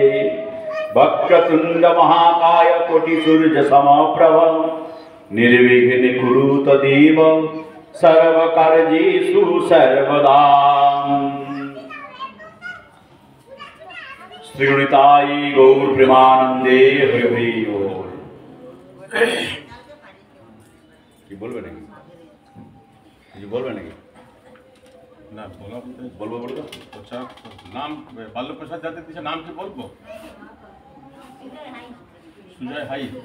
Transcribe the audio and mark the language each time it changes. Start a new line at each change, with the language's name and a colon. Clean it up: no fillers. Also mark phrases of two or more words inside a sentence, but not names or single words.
Sanskrit: वक्रतुंड महाकाय कोटि सूर्य समप्रभ निर्विघ्न कुरु तदेव सर्वकार्येषु सर्वदा।
Bangla: শ্রীনিতাই গৌর প্রেমানন্দে হরি হরি বোল। কি বলবে নাকি? কিছু বলবে নাকি? না বলবো বলবো। প্রসাদ নাম বাল্য প্রসাদ যাদের দিচ্ছে নাম কি বলবো? সুজয় হাই।